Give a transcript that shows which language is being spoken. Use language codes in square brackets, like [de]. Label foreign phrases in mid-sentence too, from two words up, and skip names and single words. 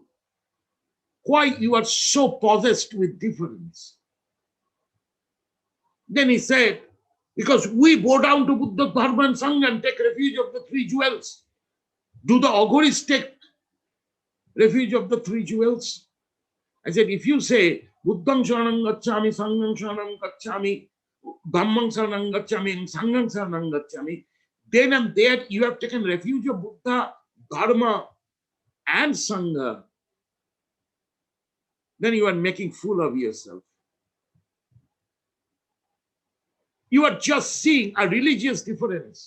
[en] Why you are so possessed with difference? Then he said, because we bow down to Buddha, Dharma and Sangha and take refuge of the three jewels. Do the Aghoris take refuge of the three jewels? I said, if you say, [pi] Buddhang Sharanam Gacchami, Sangham Sharanam Gacchami, Dhammang Sharanam Gacchami, and Sangham Sharanam Gacchami, [en] then and there you have taken refuge of Buddha, Dharma, and Sangha. Then you are making fool of yourself. You are just seeing a religious difference.